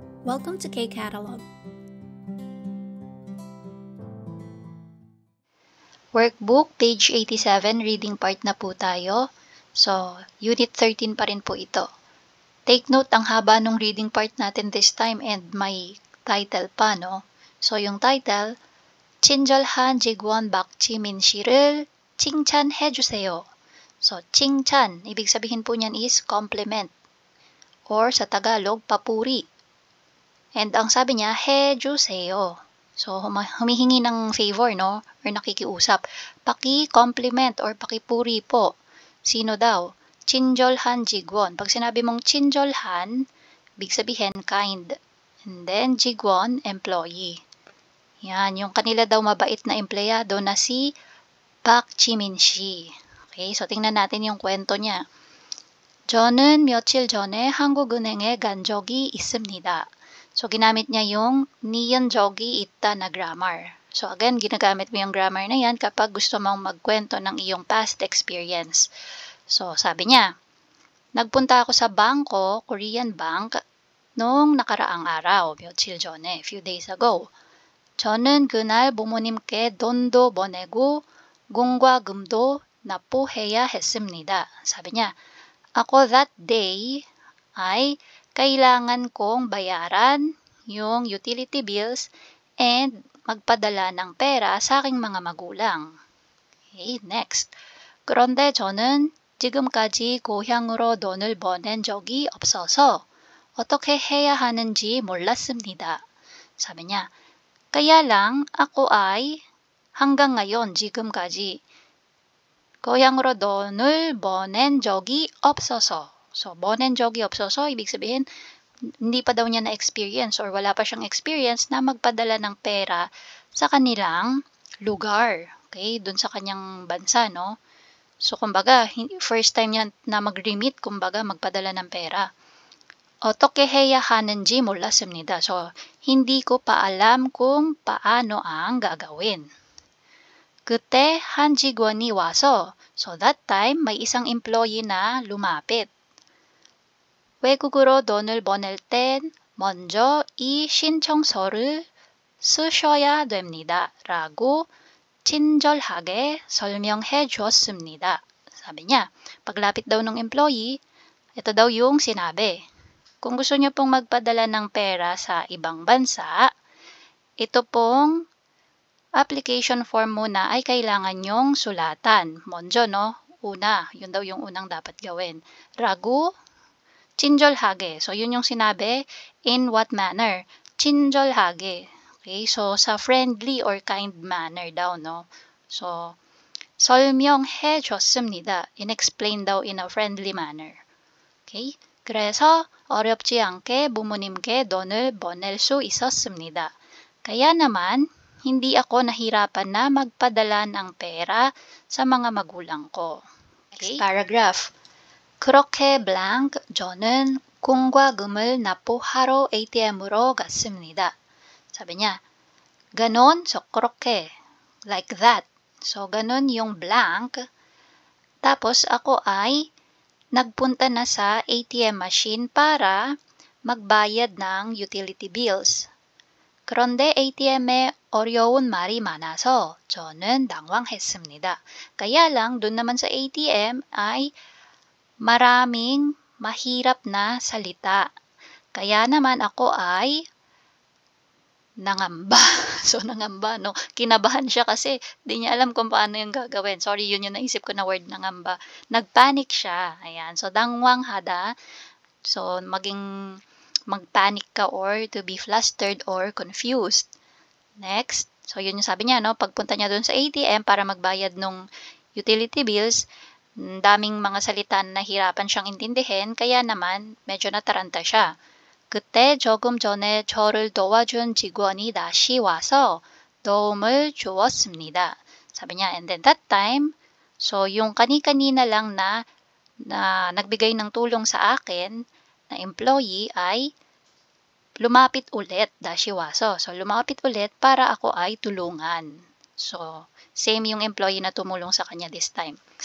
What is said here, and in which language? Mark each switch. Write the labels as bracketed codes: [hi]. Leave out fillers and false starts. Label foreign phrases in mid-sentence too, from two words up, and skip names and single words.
[en] Welcome to K-Catalog. Workbook, page 87, reading part [tl] na po tayo. So, unit 13 pa rin po ito. [en] Take note, [tl] ang haba nung [en] reading part [tl] natin [en] this time and [tl] may title pa, no? So, yung title, [ko] 친절한 직원 박지민 씨를 칭찬해주세요. So, 칭찬, [tl] ibig sabihin po niyan is compliment. Or sa Tagalog, papuri. And ang sabi niya, 해주세요. So, humihingi ng favor, no? Or nakikiusap. Paki-compliment or pakipuri po. Sino daw? [ko] 친절한 직원. [tl] Pag sinabi mong 친절한, ibig sabihin kind. [en] And then, [ko] 직원, employee. [tl] Yan, yung kanila daw mabait na empleyado na si Park Jimin Shi. Okay, so tingnan natin yung kwento niya. [ko] 저는 며칠 전에 한국은행에 간 적이 있습니다. [tl] So, ginamit niya yung niyan jogi ita na grammar. So, again, ginagamit mo yung grammar na yan kapag gusto mong magkwento ng iyong [en] past experience. [tl] So, sabi niya, nagpunta ako sa bangko, Korean Bank, noong nakaraang araw, [ko] 며칠 전에, [en] few days ago. [ko] 저는 그날 부모님께 돈도 보내고 공과 금도 납부해야 했습니다. [tl] Sabi niya, ako [en] that day [tl] ay kailangan kong bayaran yung [en] utility bills and [tl] magpadala ng pera sa aking mga magulang. [en] Okay, next. [ko] 그런데 저는 지금까지 고향으로 돈을 보낸 적이 없어서 어떻게 해야 하는지 몰랐습니다. [tl] 사bi niya, kaya lang ako ay hanggang ngayon, [ko] 지금까지 고향으로 돈을 보낸 적이 없어서. So, 보낸 적이 없어서, [tl] ibig sabihin, hindi pa daw niya na-experience or wala pa siyang experience na magpadala ng pera sa kanilang lugar. Okay? Dun sa kanyang bansa, no? So, kumbaga, [en] first time [tl] niya na mag-remit, kumbaga, magpadala ng pera. 어떻게 해야 하는지 몰랐습니다. So, hindi ko pa alam kung paano ang gagawin. [ko] 그때 한 직원이 와서, [en] so that time, [tl] may isang employee na lumapit. [ko] 외국으로 돈을 보낼 땐 먼저 이 신청서를 쓰셔야 됩니다. 라고 친절하게 설명해 주었습니다. [tl] Sabi niya, paglapit daw ng employee, ito daw yung sinabi. Kung gusto niyo pong magpadala ng pera sa ibang bansa, ito pong [en] application form [tl] muna ay kailangan nyong sulatan. [ko] 먼저, no? [tl] Una, yun daw yung unang dapat gawin. [ko] 라고 친절하게. [tl] So, yun yung sinabi, [en] in what manner? [tl] 친절하게. Okay, so sa [en] friendly or kind manner [tl] daw, no? [en] So, [ko] 설명해 줬습니다. [tl] In-explain daw [en] in a friendly manner. Okay? [ko] 그래서 어렵지 않게 부모님께 돈을 보낼 수 있었습니다. [tl] Kaya naman, hindi ako nahirapan na magpadala ng pera sa mga magulang ko. [en] Okay? Next paragraph. [ko] 그렇게 blank, 저는 공과 금을 납부하러 ATM으로 갔습니다. [tl] Sabi niya, ganon, so 그렇게, [en] like that. So, [tl] ganon yung blank. Tapos, ako ay nagpunta na sa [en] ATM machine [tl] para magbayad ng [en] utility bills. [tl] 그런데 ATM에 어려운 말이 많아서 저는 당황했습니다. Kaya lang, dun naman sa ATM ay maraming mahirap na salita. Kaya naman ako ay nangamba. So, nangamba, no? Kinabahan siya kasi di niya alam kung paano yung gagawin. Sorry, yun yung naisip ko na word, nangamba. Nagpanic siya. Ayan. So, 당황하다. [en] So, [tl] magpanic ka [en] or to be flustered or confused. Next. So, [tl] yun yung sabi niya, no? Pagpunta niya dun sa ATM para magbayad ng [en] utility bills, [tl] daming mga salita na nahirapan siyang intindihin, kaya naman medyo nataranta siya. [ko] 그때 조금 전에 저를 도와준 직원이 다시 와서 도움을 주었습니다. [tl] Sabi niya, [en] and then that time, [tl] so yung kani-kanina lang na nagbigay ng tulong sa akin na employee ay lumapit ulit, [ko] 다시 와서. [tl] So lumapit ulit para ako ay tulungan. So same yung employee na tumulong sa kanya [en] this time.